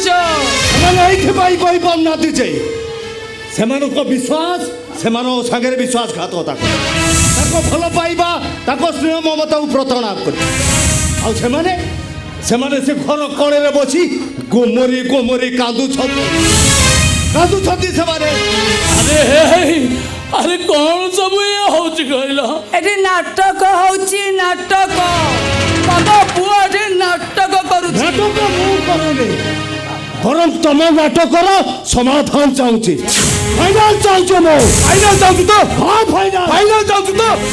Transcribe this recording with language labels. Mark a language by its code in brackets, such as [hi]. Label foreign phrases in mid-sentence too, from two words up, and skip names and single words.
[or] ସେମାନେ ଏଇଥିପାଇଁ କହିପାରୁନାହାନ୍ତି ଯେ ସେମାନଙ୍କ ବିଶ୍ୱାସ ସେମାନଙ୍କ ସାଙ୍ଗରେ ବିଶ୍ୱାସଘାତକତା କରେ, ତାଙ୍କ ଭଲ ପାଇବା ତାଙ୍କ ସ୍ନେହ ମମତାକୁ ପ୍ରତାରଣା କରେ। ଆଉ ସେମାନେ ସେମାନେ ସେ ଘର କଣରେ ବସି ଗୋମରି ଗୋମରି କାନ୍ଦୁଛନ୍ତି ସେମାନେ। [hi] अरे अरे कौन सब ये होची कहला? [or] ଏଠି ନାଟକ ହଉଛି ନାଟକ ତମ ପୁଅ ଏଠି ନାଟକ କରୁଛି। ନାଟକ ମୁଁ କରୁନି, ବରଂ ତମ ନାଟକର ସମାଧାନ ଚାହୁଁଛି। ଫାଇନାଲ ଚାହୁଁଛ ମୁଁ ଫାଇନାଲ ଚାହୁଁଛୁ ତ? ହଁ ଫାଇନାଲ ଫାଇନାଲ ଚାହୁଁଛୁ ତ?